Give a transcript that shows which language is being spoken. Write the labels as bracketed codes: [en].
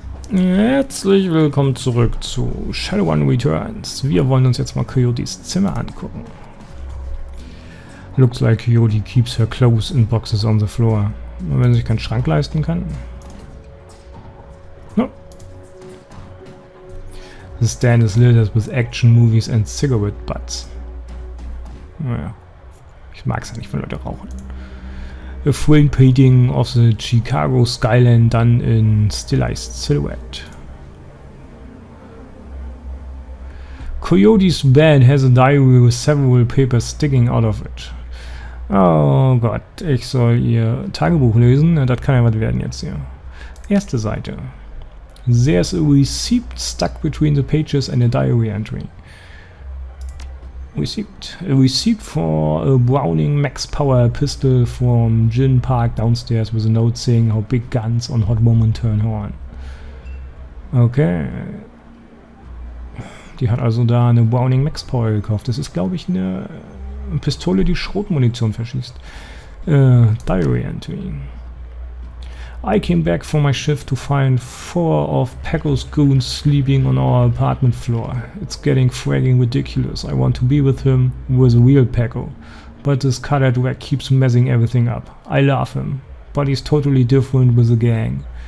[de] Herzlich willkommen zurück zu Shadowrun Returns. Wir wollen uns jetzt mal Coyotes Zimmer angucken. [en] Looks like Coyote keeps her clothes in boxes on the floor. [de] Wenn sie sich keinen Schrank leisten kann. [en] No. The stand is littered with action movies and cigarette butts. [de] Naja, ich mag es ja nicht, wenn Leute rauchen. [en] A framed painting of the Chicago skyline done in stylized silhouette. Coyote's bed has a diary with several papers sticking out of it. [de] Oh Gott, ich soll ihr Tagebuch lesen. Das kann ja was werden jetzt hier. Erste Seite. [en] There's a receipt stuck between the pages and a diary entry. Receipt. A receipt for a Browning Max Power pistol from Gin Park downstairs with a note saying how big guns on hot woman turn horn. Okay. [de] Die hat also da eine Browning Max Power gekauft. Das ist, glaube ich, eine Pistole, die Schrotmunition verschießt. [en] Diary Entry. I came back from my shift to find 4 of Paco's goons sleeping on our apartment floor. It's getting fragging ridiculous. I want to be with him, with a real Paco. But this cutter dweck keeps messing everything up. I love him, but he's totally different with the gang.